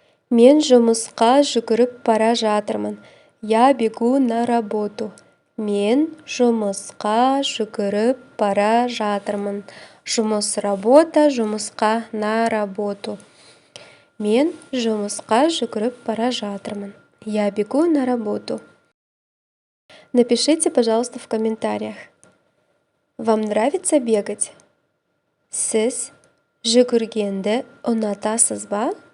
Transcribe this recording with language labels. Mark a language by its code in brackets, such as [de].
[kk] Мен жұмысқа жүгіріп бара жатырмын. [ru] Я бегу на работу. [kk] Мен жұмысқа жүгіріп бара жатырмын. [ru] Жұмыс работа, жұмысқа на работу. [kk] Мен жұмысқа жүгіріп бара жатырмын. [ru] Я бегу на работу. Напишите, пожалуйста, в комментариях. Вам нравится бегать? [kk] Сіз жүгіргенді ұнатасыз ба?